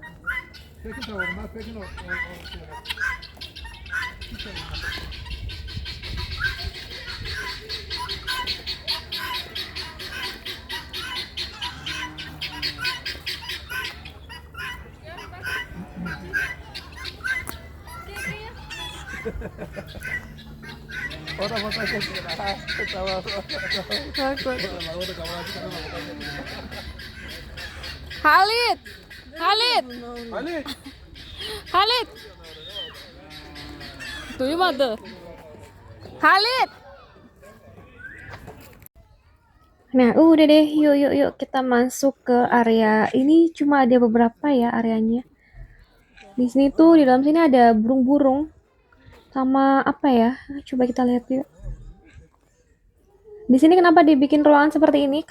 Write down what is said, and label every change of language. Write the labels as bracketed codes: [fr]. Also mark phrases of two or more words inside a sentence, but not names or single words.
[tr] Peki tavuğunlar, peki o o da fotoğraf çekiyor. Ha, tamam. Bak bak. Halid. Halid. Ali. Halid. Duymadı. Halid. [id] Nah, udah deh, yuk kita masuk ke area ini. Cuma ada beberapa ya areanya. Di sini tuh di dalam sini ada burung-burung sama apa ya? Coba kita lihat yuk. Di sini kenapa dibikin ruangan seperti ini?